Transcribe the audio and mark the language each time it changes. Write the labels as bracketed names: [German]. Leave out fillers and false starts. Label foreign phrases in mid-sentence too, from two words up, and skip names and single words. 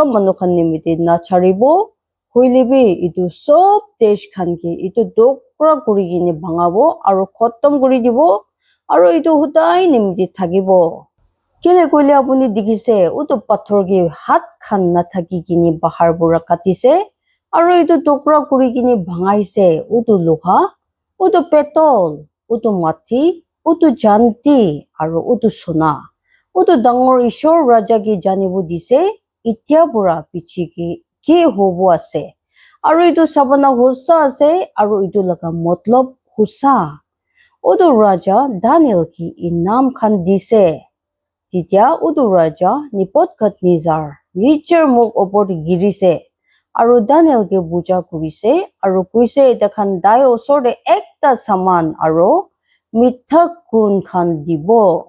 [Naga Pidgin] manu khan nimite na charibo hoile bi itu sob desh khan ke itu dokra kuri kine bhangabo aro khotom kuri dibo aro itu hudai nimite thakibo kele koile apuni dikhise utu pathor ki hat khan na thaki kini bahar bura katise aro itu tokra kuri kini bhangaise utu loha utu petol utu mati utu janti aro utu sona utu dangor ishor raja ki janibo dise itya pura pichi ki hobo ase aro itu sabana hosa ase aro itu laga matlab husa utu raja Daniel ki inam khan dise titya utu raja nipotkat nizar nicher muk opor girise aro Daniel ke puja kurise aro kuise takhan dai osor de ekta saman aro mitha kun khan dibo